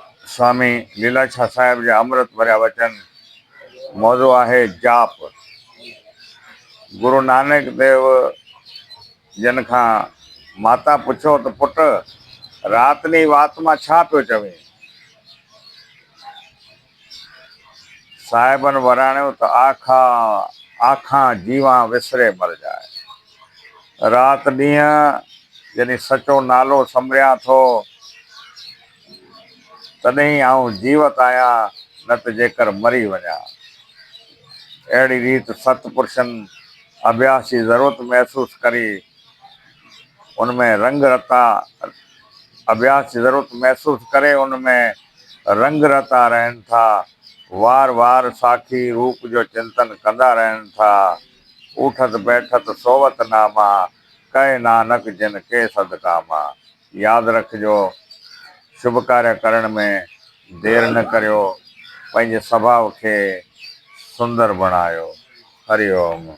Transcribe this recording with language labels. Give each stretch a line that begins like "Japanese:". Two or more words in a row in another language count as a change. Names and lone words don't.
Sindhi: स्वामी लीलाशाह साहिब जा अमृत भरिया वचन। मौज़ो आहे जाप। गुरु नानक देव जन खां माता पुछो त पुट रातनी वात मां छा पियो चवे? साहिबन वराणियो त
Punjabi: ਆਖਾ ਆਖਾਂ ਜੀਵਾ ਵਿਸਰੇ ਮਰ ਜਾਏ।
Sindhi: रात ॾींहं जॾहिं सचो नालो संभरियां थो तॾहिं आऊं जीवत आहियां, न त जेकर मरी वञा। अहिड़ी रीति सतपुरुषनि अभ्यास जी ज़रूरत महसूस करी, उनमें रंग रता अभ्यास की ज़रूरत महसूस करे उनमें रंग रता रहन था। वार वार साखी रूप जो चिंतन कंदा रहन था।
Punjabi: ਉਠਤ ਬੈਠਤ ਸੋਵਤ ਨਾਮਾ, ਕਹੇ ਨਾਨਕ ਜਿਨ ਕੇ ਸਦਕਾਮਾ।
Sindhi: याद रखिजो, शुभ कार्य करण में देर न करियो, पंहिंजे स्वभाव खे सुंदर बणायो। हरिओम।